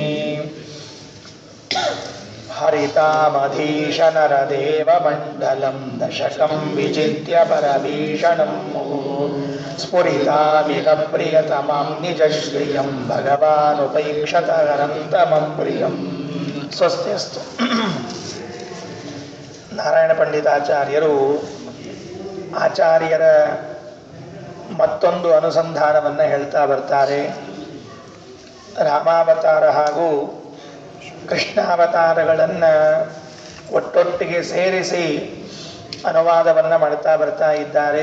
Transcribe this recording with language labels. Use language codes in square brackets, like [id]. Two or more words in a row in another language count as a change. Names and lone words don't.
[sa] ಹರಿತಾಮಧೀಶನರದೇವಮಂಡಲಂ ದಶಕಂ ವಿಜಿತ್ಯ ಪರಭೀಷಣಂ ಸ್ಫುರಿತಾಮಿಹ ಪ್ರಿಯತಮಂ ನಿಜಶ್ರಿಯಂ ಭಗವಾನುಪೈಕ್ಷತಹರಂತಮಪ್ರಿಯಂ ಸ್ವಸ್ತಿಸ್ತು. [kn] ನಾರಾಯಣ ಪಂಡಿತಾಚಾರ್ಯರು ಆಚಾರ್ಯರ ಮತ್ತೊಂದು ಅನುಸಂಧಾನವನ್ನು ಹೇಳ್ತಾ ಬರ್ತಾರೆ. ರಾಮಾವತಾರ ಹಾಗೂ ಕೃಷ್ಣಾವತಾರಗಳನ್ನು ಒಟ್ಟೊಟ್ಟಿಗೆ ಸೇರಿಸಿ ಅನುವಾದವನ್ನು ಮಾಡ್ತಾ ಬರ್ತಾ ಇದ್ದಾರೆ.